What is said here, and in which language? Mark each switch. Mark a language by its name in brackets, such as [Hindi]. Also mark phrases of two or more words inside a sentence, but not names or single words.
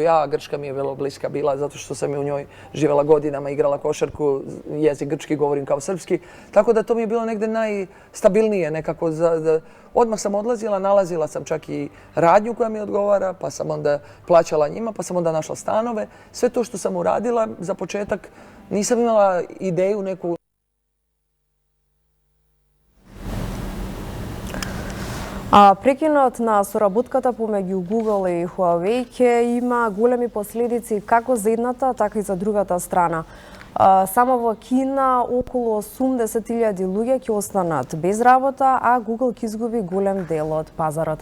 [Serbian] Grčka mi je vrlo bliska bila zato što sam u njoj živjela godinama, igrala košarku, jezik grčki govorim kao srpski. Tako da to mi je bilo negdje najstabilnije nekako. Odmah sam odlazila, nalazila sam čak i radnju koja mi odgovara, pa sam onda plaćala njima, pa sam onda našla stanove. Sve to što sam uradila, za početak nisam imala ideju neku. [Macedonian] Прекинот на соработката помеѓу Google и Huawei ќе има големи последици како за едната, така и за другата страна. Само во Кина околу 80.000 луѓе ќе останат без работа, а Google ќе изгуби голем дел од пазарот.